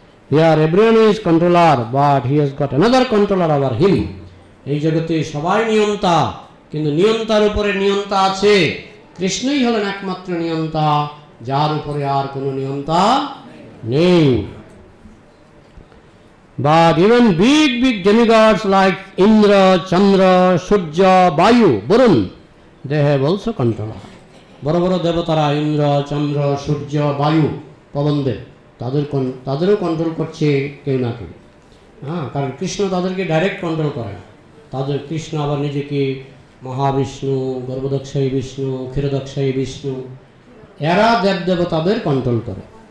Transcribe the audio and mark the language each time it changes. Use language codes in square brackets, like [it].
[en] Here everyone is controller, but he has got another controller over him. [bn] এই জগতে সবাই নিয়ন্তা, কিন্তু নিয়ন্তার উপরে নিয়ন্তা আছে। কৃষ্ণই হলেন একমাত্র নিয়ন্তা, যার উপরে আর কোনো নিয়ন্তা নেই। [en] But even big demigods like Indra, Chandra, Surya, Vayu, Varun, they have also controller. [bn] বড় বড় দেবতারা ইন্দ্র, চন্দ্র, সূর্য, বায়ু, পবনদেব, তাদেরও কন্ট্রোল করছে কেউ না কেউ। হ্যাঁ, কারণ কৃষ্ণ তাদেরকে ডাইরেক্ট কন্ট্রোল করে না। কৃষ্ণ আবার নিজেকে মহাবিষ্ণু, গর্ভদক্ষায়ী বিষ্ণু, ক্ষীরদক্ষায়ী বিষ্ণু, এরা দেবদেবতাদের কন্ট্রোল করে।